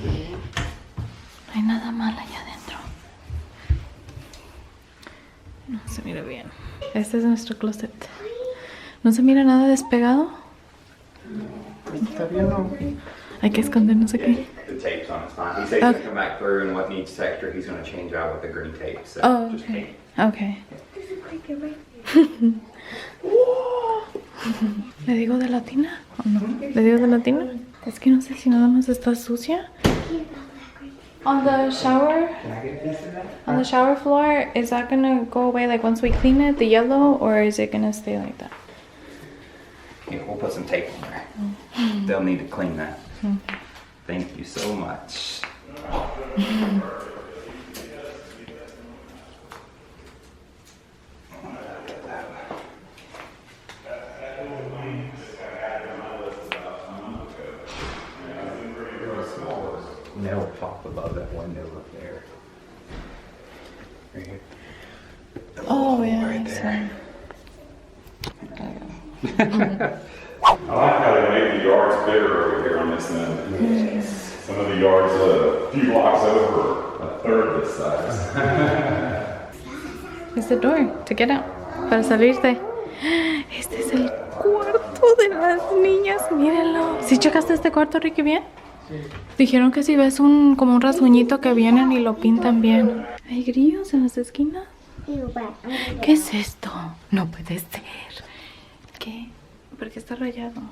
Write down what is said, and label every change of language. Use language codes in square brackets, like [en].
[es] No hay nada mal allá adentro. No se mira bien. Este es nuestro closet. ¿No se mira nada despegado? Está bien, ¿no? Hay que escondernos aquí. [en] The tape's on, it's fine. He said he's gonna come back through and what needs texture, he's gonna change out with the green tape. So Oh, just okay. paint. Okay. [es] ¿Le digo de latina o no? ¿Le digo de latina? Es que no sé si nada más está sucia. [en] On the shower floor, is that gonna go away like once we clean it, the yellow, or is it gonna stay like that? Yeah, we'll put some tape on there. They'll need to clean that. Thank you so much. Nail pop above that window up there. Right here. Oh, yeah. Right that's there. I like how they made the yards bigger over here on this end. Some of the yards a few blocks over, a third this size. It's the door to get out. [es] Para salirte. Este es el cuarto de las niñas. Mírenlo. ¿Sí checaste este cuarto, Ricky, bien? Sí. Dijeron que si ves como un rasguñito que vienen y lo pintan bien. ¿Hay grillos en las esquinas? ¿Qué es esto? No puede ser. ¿Qué? ¿Por qué está rayado?